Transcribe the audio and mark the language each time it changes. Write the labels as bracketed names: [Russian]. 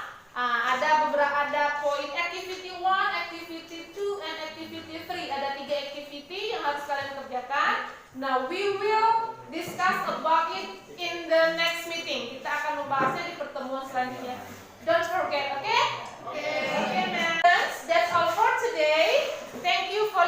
[Indonesian] Ada poin [English] activity 1, activity 2, and activity 3. [Indonesian] Ada 3 activity yang harus kalian kerjakan. [English] Now we will discuss about it in the next meeting. [Indonesian] Kita akan membahasnya di pertemuan selanjutnya. [English] Don't forget, okay? Okay, man. That's all for today. Thank you